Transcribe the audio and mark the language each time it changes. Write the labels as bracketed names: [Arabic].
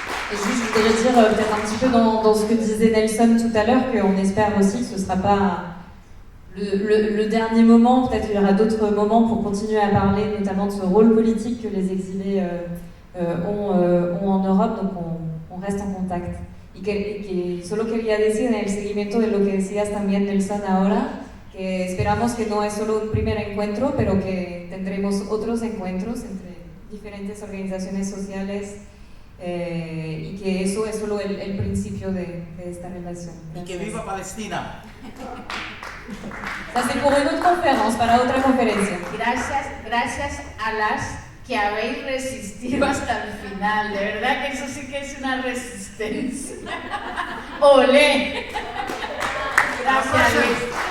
[French] Et juste, je voudrais dire peut-être un petit peu dans ce que disait Nelson tout à l'heure, qu'on espère aussi que ce ne sera pas le dernier moment. Peut-être qu'il y aura d'autres moments pour continuer à parler, notamment de ce rôle politique que les exilés ont en Europe, donc on reste en contact. [Spanish] Y que solo quería decir en el seguimiento de lo que decías también, Nelson, ahora, que esperamos que no es solo un primer encuentro, pero que tendremos otros encuentros entre diferentes organizaciones sociales. Y que eso es solo el principio de esta relación. Y que viva Palestina. [French] Ça c'est pour une autre conférence, [Spanish] para otra conferencia. Gracias a las que habéis resistido hasta el final. De verdad que eso sí que es una resistencia. ¡Olé! Gracias, Luis.